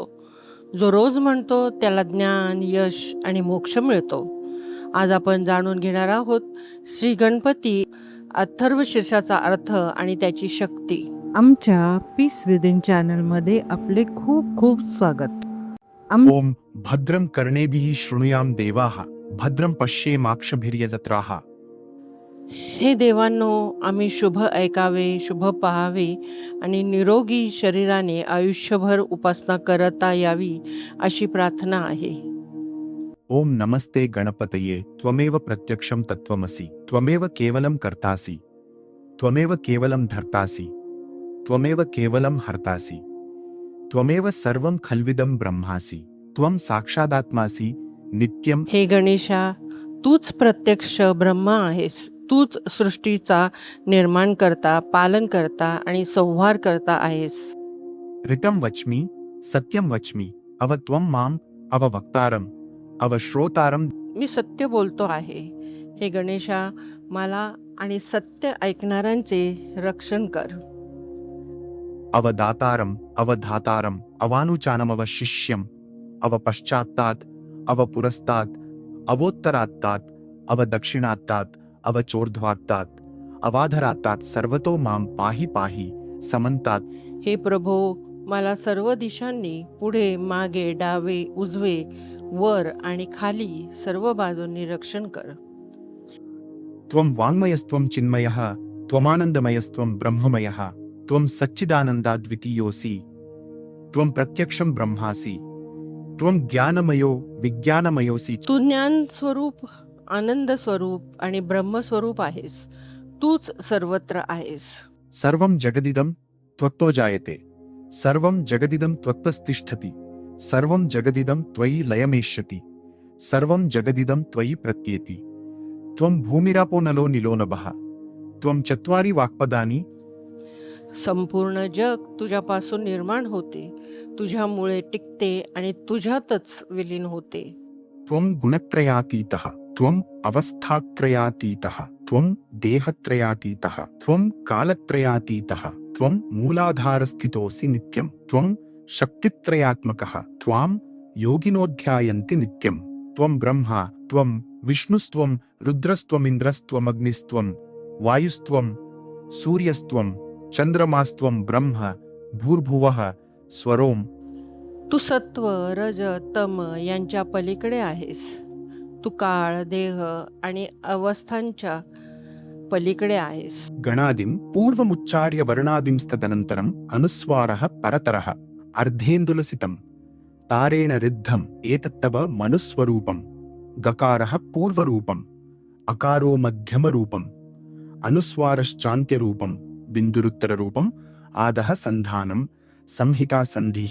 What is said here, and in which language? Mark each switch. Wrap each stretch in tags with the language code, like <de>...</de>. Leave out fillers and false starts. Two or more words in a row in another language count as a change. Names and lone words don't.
<mr>जो रोज म्हणतो त्याला ज्ञान, यश आणि मोक्ष मिळतो. आज आपण जाणून घेणार आहोत श्री गणपती अथर्व शीर्षाचा अर्थ आणि त्याची शक्ती. आमच्या पीस विदिन चॅनलमध्ये आपले खूप खूप स्वागत.</mr> <sa>ओम भद्रं कर्णेभिः शृणुयाम देवाः भद्रं पश्येमाक्षभिर्यजत्राः.</sa> <mr>हे देवांनो, आम्ही शुभ ऐकावे, शुभ पाहावे आणि निरोगी शरीराने आयुष्यभर उपासना करता यावी अशी प्रार्थना आहे.</mr> <sa>ओम नमस्ते गणपतये त्वमेव प्रत्यक्षं तत्त्वमसि त्वमेव केवलं कर्तासि त्वमेव केवलं धर्तासि त्वमेव केवलं हर्तासि त्वमेव सर्वं खल्विदं ब्रह्मासि त्वं साक्षादात्मासि नित्यं.</sa> <mr>हे गणेशा, तूच प्रत्यक्ष ब्रह्म आहेस. तूच सृष्टीचा निर्माण करता, पालन करता आणि संहार करता आहेस.</mr> <sa>ऋतं वच्मि सत्यं वच्मि अव त्वं मां अववक्तारं अवश्रोतारं.</sa> <mr>मी सत्य बोलतो आहे. हे गणेशा, मला आणि सत्य ऐकणाऱ्यांचे रक्षण कर.</mr> <sa>अवदातारं अवधातारं अवानुचानम अवशिष्यम अवपश्चात्तात् अवपुरस्तात् अवोत्तरात्तात् अवदक्षिणात्तात् अवचोर्ध्वात्तात् अवाधरात्तात् सर्वतो मां पाहि पाहि समन्तात्.</sa> <mr>हे प्रभो, मला सर्व दिशांनी, पुढे, मागे, डावे, उजवे, वर आणि खाली सर्व बाजूंनी रक्षण कर.</mr> <sa>त्वं वाङ्मयस्त्वं चिन्मयः त्वमानन्दमयस्त्वं ब्रह्ममयः त्वं सच्चिदानन्दाद्वितीयोऽसि त्वं प्रत्यक्षं ब्रह्मासि त्वं ज्ञानमयो विज्ञानमयोऽसि.</sa> <mr>तू ज्ञान स्वरूप, आनंद स्वरूप आणि ब्रह्मस्वरूप आहेस. तूच सर्वत्र आहेस.</mr> <sa>सर्वं जगदिदं त्वत्तो जायते सर्वं जगदिदं त्वत्तस्तिष्ठति सर्वं जगदिदं त्वयि लयमेष्यति सर्वं जगदिदं त्वयि प्रत्येति त्वं भूमिरापो नलो निलो नभः त्वं चत्वारि वाक्पदानि.</sa> <mr>संपूर्ण जग तुझ्यापासून निर्माण होते, तुझ्यामुळे टिकते आणि तुझ्यातच विलीन होते.</mr> <sa>त्वं गुणत्रयातीतः त्वं अवस्थात्रयातीतः त्वं देहत्रयातीतः त्वं कालत्रयातीतः त्वं मूलाधारस्थितोऽसि नित्यं त्वं शक्तित्रयात्मकः त्वां योगिनोऽध्यायन्ति नित्यं त्वं ब्रह्मा त्वं विष्णुस्त्वं रुद्रस्त्वमिन्द्रस्त्वमग्निस्त्वं वायुस्त्वं सूर्यस्त्वं चंद्रमास्त्वं ब्रह्म भूर्भुवः स्वरोम.</sa> <mr>तू सत्व, रज, तम यांच्या पलीकडे आहेस. तू काळ, देह आणि अवस्थांच्या पलीकडे आहेस.</mr> <sa>गणादिं पूर्वमुच्चार्य वर्णादिंस्तदनन्तरम् अनुस्वारः परतरः अर्धेन्दुलसितं तारेण रिद्धम् एतत्तव मनुस्वरूपं. गकारः पूर्वरूपम् अकारो मध्यमरूपम् अनुस्वारश्चान्त्यरूपं बिन्दुरुत्तररूपम् आदः सन्धानं संहिता सन्धिः.</sa>